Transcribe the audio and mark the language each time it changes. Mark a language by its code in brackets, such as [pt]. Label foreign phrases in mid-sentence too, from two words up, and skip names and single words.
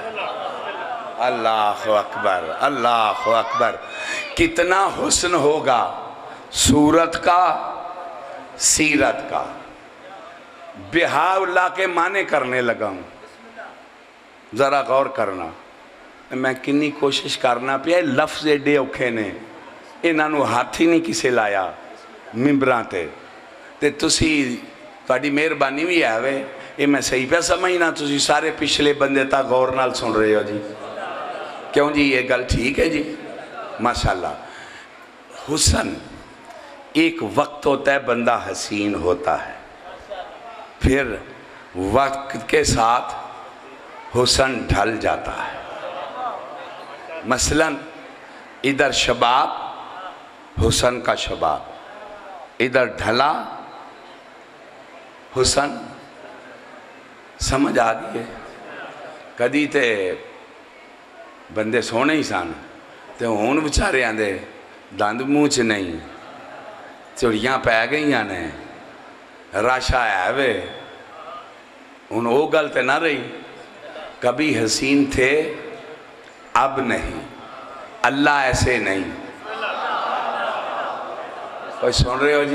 [ar] اللہ اکبر، اللہ اکبر۔ [ur] کتنا حسن ہوگا صورت کا، سیرت کا۔ بہا اللہ کے معنی کرنے لگا ہوں، ذرا غور کرنا۔ [pa] میں کنی کوشش کرنا پیا، لفظ ایڈے اوکھے نے، انہاں نو ہاتھ ہی نہیں کسے لایا ممبراں تے تسی تہاڈی مہربانی بھی ہے وے، یہ میں صحیح پہ سمجھنا، تسی سارے پچھلے بندے تا غور نال سن رہے ہو جی؟ کیوں جی یہ گل ٹھیک ہے جی؟ ماشاءاللہ۔ [ur] حسن ایک وقت ہوتا ہے بندہ حسین ہوتا ہے، پھر وقت کے ساتھ حسن ڈھل جاتا ہے۔ مثلا ادھر شباب، حسن کا شباب، ادھر ڈھلا حسن، سمجھ آگئی ہے؟ [pa] کدی تے بندے سونے ہی سان تے ہون بچارے آندے دند منہ چ نہیں، چڑیاں پہ گئیاں نے، راشا ہے وے، ان وہ گل تے نہ رہی۔ [ur] کبھی حسین تھے، اب نہیں، اللہ ایسے نہیں۔ کوئی سن رہے ہو جی؟